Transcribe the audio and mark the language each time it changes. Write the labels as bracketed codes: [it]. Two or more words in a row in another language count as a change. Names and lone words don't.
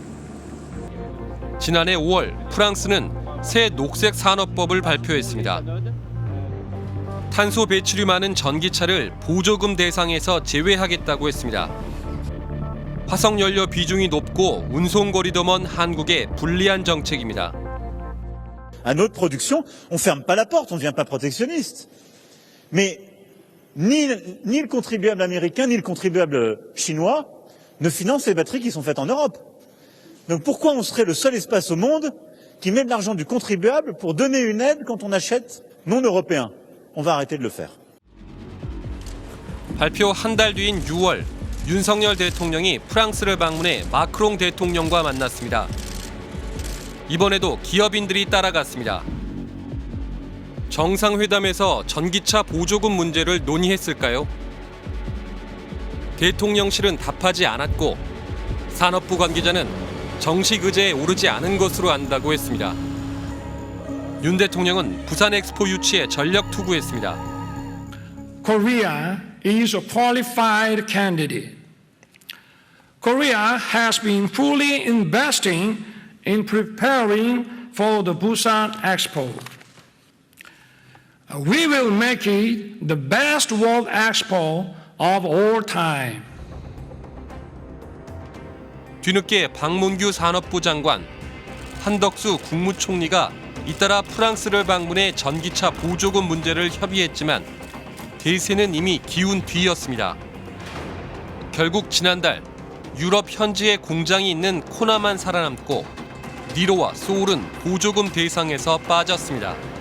[ko] 지난해 5월 프랑스는 새 녹색 산업법을 발표했습니다. 탄소 배출이 많은 전기차를 보조금 대상에서 제외하겠다고 했습니다. 화석연료 비중이 높고 운송거리도 먼 한국의 불리한 정책입니다. [fr] À notre production, on ferme pas la porte, on ne devient pas protectionniste. Mais ni le contribuable américain ni le contribuable chinois ne financent les batteries qui sont faites en Europe. Donc pourquoi on serait le seul espace au monde qui met de l'argent du contribuable pour donner une aide quand on achète non européen? On va arrêter de le faire. [ko] 발표 한 달 뒤인 6월 윤석열 대통령이 프랑스를 방문해 마크롱 대통령과 만났습니다. 이번에도 기업인들이 따라갔습니다. 정상회담에서 전기차 보조금 문제를 논의했을까요? 대통령실은 답하지 않았고 산업부 관계자는 정식 의제에 오르지 않은 것으로 안다고 했습니다. 윤 대통령은 부산 엑스포 유치에 전력 투구했습니다. [en] Korea is a qualified candidate. Korea has been fully investing in preparing for the Busan Expo. We will make it the best World Expo of all time. [ko] 뒤늦게 박문규 산업부 장관, 한덕수 국무총리가 잇따라 프랑스를 방문해 전기차 보조금 문제를 협의했지만 대세는 이미 기운 뒤였습니다. 결국 지난달 유럽 현지에 공장이 있는 코나만 살아남고 니로와 소울은 보조금 대상에서 빠졌습니다.